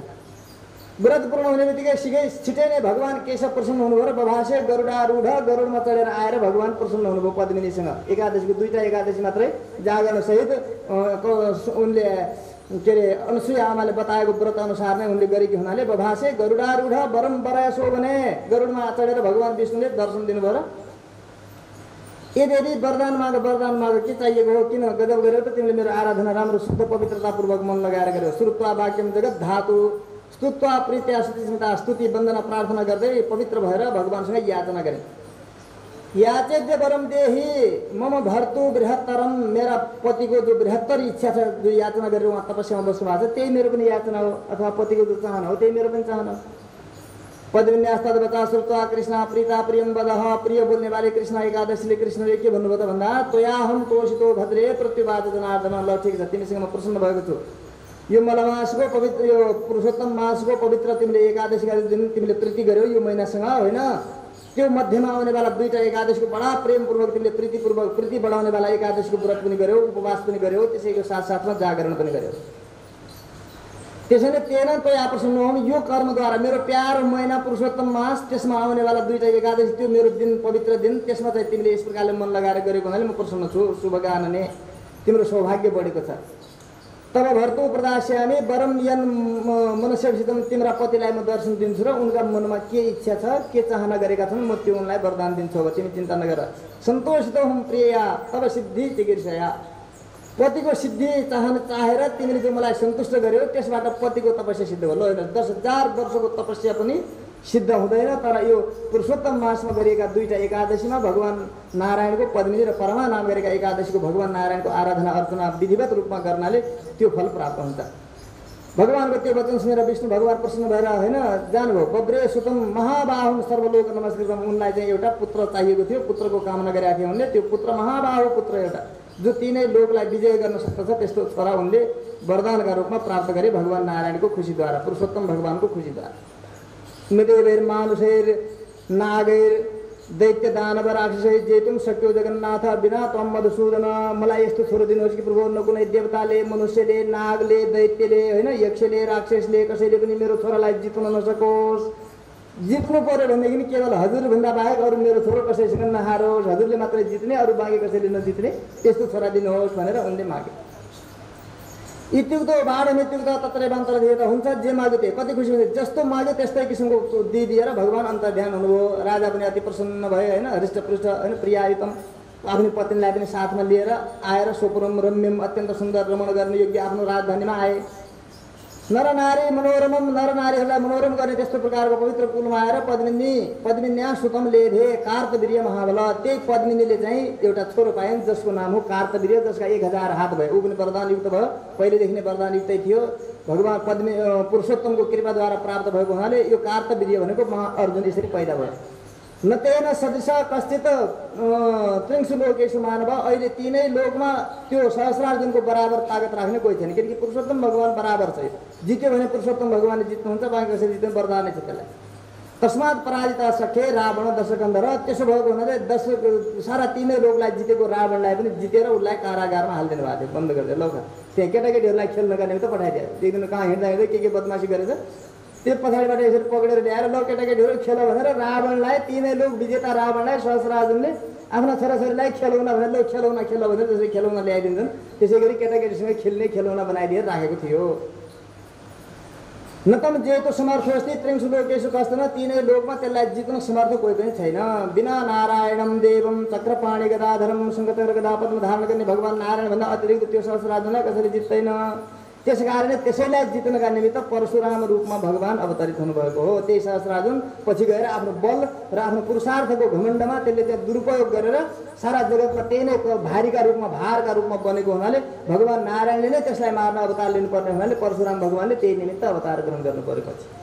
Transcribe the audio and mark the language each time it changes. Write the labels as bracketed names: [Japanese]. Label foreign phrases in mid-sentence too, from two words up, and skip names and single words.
[Nepali] व्रत पूर्ण हुने बित्तिकै छिटै नै भगवान केशव प्रसन्न हुनुभयो र [Sanskrit] बभासे गरुडारूढ, [Nepali] गरुडमा चढेर आएर भगवान प्रसन्न हुनुभयो पद्मिनीसँग। एकादशीको 2टा एकादशी मात्रै जागरण सहित उनले के अरे अनुसुया आमाले बताएको व्रत अनुसार नै उनले गरेकी हुनाले [Sanskrit] बभासे गरुडारूढ वरम वरयसो [Nepali] भने गरुडमा चढेर भगवान विष्णुले दर्शन दिनुभयो र यदि वरदान माग के चाहिएको हो, किन गजब गरेर त तिमीले मेरो आराधना राम्रो शुद्ध पवित्रतापूर्वक मन लगाएर गर्यो। [Sanskrit] श्रुत्वा वाक्यम जगत धातु स्तुत्वा प्रीत्या स्तुतिस्मृता, [Nepali] स्तुति वन्दना प्रार्थना गर्दै पवित्र भएर भगवानसँग याचना गरे। [Sanskrit] याचेद्य वरम देही मम भर्तु बृहत्तरम, [Nepali] मेरा पतिको जो बृहत्तर इच्छा छ, जो याचना गरेर उहाँ तपस्यामा बस्नु भएको छ, त्यही मेरो पनि याचना हो, अथवा पतिको जो चाहना हो त्यही मेरो पनि चाहना हो। [Sanskrit] पद्मिन्यास्तद बचा श्रुत्वा कृष्ण प्रीता प्रियम वदह, [Nepali] प्रिय बोल्ने वाले कृष्ण एकादशीले कृष्णले के भन्नुभयो त भन्दा [Sanskrit] त्वयाहम तोषितो भद्रे प्रत्युवाच जनार्दन, [Nepali] ल ठिक छ तिमीसँग म प्रसन्न भएको छु, यो मलमासको पवित्र यो पुरुषोत्तम मासको पवित्र तिमीले एकादशीका दिन तिमीले प्रीति गर्यौ यो महिनासँग होइन, त्यो मध्यमा आउनेवाला 2टा एकादशीको बडा प्रेमपूर्वक तिमीले प्रीतिपूर्वक प्रीति बढाउनेवाला एकादशीको व्रत पनि गर्यौ, उपवास पनि गर्यौ, त्यसैको साथसाथमा जागरण पनि गर्यौ। त्यसैले [Sanskrit] तेन त्वया [Nepali] प्रसन्न हौँ, यो कर्मद्वारा मेरो प्यारो महिना पुरुषोत्तम मास त्यसमा आउनेवाला 2टा एकादशी त्यो मेरो दिन पवित्र दिन, त्यसमा चाहिँ तिमीले यस प्रकारले मन लगाएर गरेको हुनाले म प्रसन्न छु। शुभगानने, तिम्रो सौभाग्य बढेको छ। [Sanskrit] तब भर्तु प्रदास्यामि वरम यन मनुष्यसित [Nepali] तिम्रा पतिलाई म दर्शन दिन्छु र उनका मनमा के इच्छा छ के चाहना गरेका छन् म त्यो उनलाई वरदान दिन्छु अब तिमी चिन्ता नगर। सन्तोषित हुँ [Sanskrit] प्रिया तब सिद्धि चिकित्सया [Nepali] पतिको सिद्धि चाहेर तिमीले जो मलाई सन्तुष्ट गर्यो त्यसबाट पतिको तपस्या सिद्ध भयो। ल 10,000 वर्षको तपस्या पनि सिद्ध हुँदैन। तर यो पुरुषोत्तम मासमा गरिएका दुईटा एकादशीमा भगवान नारायणको पद्मिनी र परमा नाम गरेका एकादशीको भगवान नारायणको आराधना अर्चना विधिवत रूपमा गर्नाले त्यो फल प्राप्त हुन्छ। भगवानको त्यो वचन सुनेर विष्णु भगवान प्रसन्न भएर होइन जानुभयो। [Sanskrit] बब्रे सुतम महाबाहुम सर्वलोक नमस्कृतम [Nepali] उनलाई चाहिँ एउटा पुत्र चाहिएको थियो, पुत्रको कामना गरेका थिए उनले। त्यो पुत्र महाबाहु पुत्र एउटा जो तीनै लोकलाई विजय गर्न सक्दछ त्यस्तो छोरा उनले वरदानका रूपमा प्राप्त गरे भगवान नारायणको खुसीद्वारा, पुरुषोत्तम भगवानको खुसीद्वारा। [Sanskrit] मृदेवैर मानुषैर नागैर दैत्य दानव राक्षसै जेतुम सक्यो जगन्नाथ बिना त्वम मधुसूदन [Nepali] मलाई यस्तो छोरो दिनुहोस् कि प्रभु न कुनै देवताले मनुष्यले नागले दैत्यले होइन यक्षले राक्षसले कसैले पनि मेरो छोरालाई जित्न नसकोस्। जित्नु पर्यो भनेदेखि केवल हजुरभन्दा बाहेक अरू मेरो छोरो कसैसँग नहारोस्, हजुरले मात्रै जित्ने अरू बाँकी कसैले नजित्ने त्यस्तो छोरा दिनुहोस् भनेर उनले मागे। [Sanskrit] इत्युक्तो बाढमित्युक्तो तत्रैवान्तर [Nepali] दिएर हुन्छ जे माग्यो त्यही। कति खुसी हुन्छ, जस्तो माग्यो त्यस्तै किसिमको दिएर भगवान अन्तर्ध्यान हुनुभयो। राजा पनि अति प्रसन्न भए होइन, हृष्टपृष्ठ होइन प्रियायुतम आफ्नो पत्नीलाई पनि साथमा लिएर आएर [Sanskrit] सोपुरम रम्यम [Nepali] अत्यन्त सुन्दर रमण गर्ने योग्य आफ्नो राजधानीमा आए। [Sanskrit] नरनारी मनोरमम [Nepali] नरनारीहरूलाई मनोरम गर्ने त्यस्तो प्रकारको पवित्र कुलमा आएर [Sanskrit] पद्मिन्या सुतम लेभे कार्तवीर्य महाबल [Nepali] त्यही पद्मिनीले चाहिँ एउटा छोरो पाइन् जसको नाम हो कार्तवीर्य, जसका 1000 हात भयो। ऊ पनि वरदानयुक्त भयो, पहिलेदेखि नै वरदानयुक्तै थियो। भगवान पुरुषोत्तमको कृपाद्वारा प्राप्त भएको हुनाले यो कार्तवीर्य भनेको अर्जुन यसरी पैदा भयो। [Sanskrit] न तेन सदृश कश्चित त्रिंशु लोकेषु मानव [Nepali] अहिले तीनै लोकमा त्यो सहस्रार्जुनको बराबर तागत राख्ने कोही छैन, किनकि पुरुषोत्तम भगवान बराबर छ। जित्यो भने पुरुषोत्तम भगवानले जित्नुहुन्छ, बाँकी कसैले जित्नु वरदानै छ त्यसलाई। [Sanskrit] तस्मात् पराजिता सखे रावण दशकन्धर [Nepali] त्यसो भएको हुनाले सारा तीनै लोकलाई जितेको रावणलाई पनि जितेर उसलाई कारागारमा हालिदिनु भएको थियो, बन्द गरिदियो। लौका त्यहाँ केटाकेटीहरूलाई खेल्नका निमित्त पठाइदियो। एकदिन कहाँ हिँड्दा हिँड्दै के बदमासी गरेछ त्यो पछाडिबाट यसरी पक्रेर ल्याएर ल केटाकेटीहरू खेल भनेर रावणलाई तीनै लोक विजेता रावणलाई सहस्रार्जुनले आफ्ना छोराछोरीलाई खेलौना भनेर ल खेल भनेर जसरी खेलौना ल्याइदिन्छन् त्यसै गरी केटाकेटीसँग खेल्ने खेलौना बनाइदिएर राखेको थियो। [Sanskrit] न तम जेतो समर्थोस्ति त्रिंशु लोकेषु कश्चन [Nepali] तीनै लोकमा त्यसलाई जित्न समर्थ कोही पनि छैन। [Sanskrit] बिना नारायणम देवम चक्रपाणि गदाधरम [Nepali] सङ्गतर गदा पद्म धारण गर्ने भगवान नारायणभन्दा अतिरिक्त त्यो सहस्रार्जुनलाई कसरी जित्दैन। त्यस कारणले त्यसैलाई जित्नका निमित्त परशुराम रूपमा भगवान अवतरित हुनुभएको हो। त्यही सहस्रार्जुन पछि गएर आफ्नो बल र आफ्नो पुरुषार्थको घमण्डमा त्यसले त्यहाँ दुरुपयोग गरेर सारा जगतमा त्यही नै भारीका रूपमा भारका रूपमा बनेको हुनाले भगवान नारायणले नै त्यसलाई मार्न अवतार लिनुपर्ने हुनाले परशुराम भगवानले त्यही निमित्त अवतार ग्रहण गर्नु परेपछि।